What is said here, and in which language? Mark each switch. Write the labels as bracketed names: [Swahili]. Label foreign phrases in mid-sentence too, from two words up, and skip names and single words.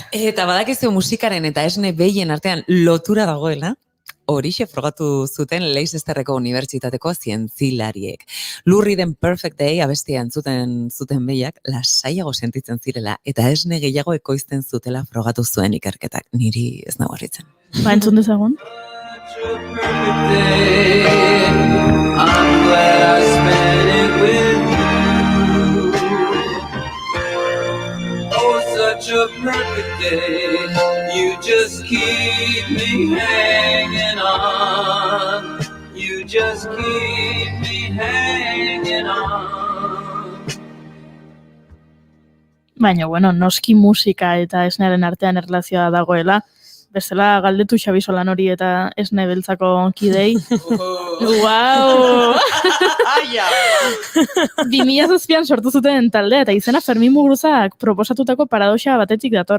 [Basque] Eta badakizu musikaren eta esne behien artean lotura dagoela, horixe frogatu zuten Leicesterreko Unibertsitateko zientzilariek. Lurri den Perfect Day abestia entzuten zuten behiak lasaiago sentitzen zirela, eta esne gehiago ekoizten zutela frogatu zuen ikerketak. Niri ez nago harritzen. Ba, entzun dezagun. [English] Such a perfect day, you just keep me hanging on, you just keep me hanging on. [Basque] Baina, bueno, noski musika eta esnearen artean erlazioa dagoela, bestela galdetu Xabi Solanori eta esne beltzako kidei. Wow! 2007an sortu zuten taldea eta izena Fermin Muguruzak proposatutako paradoxa batetik dator.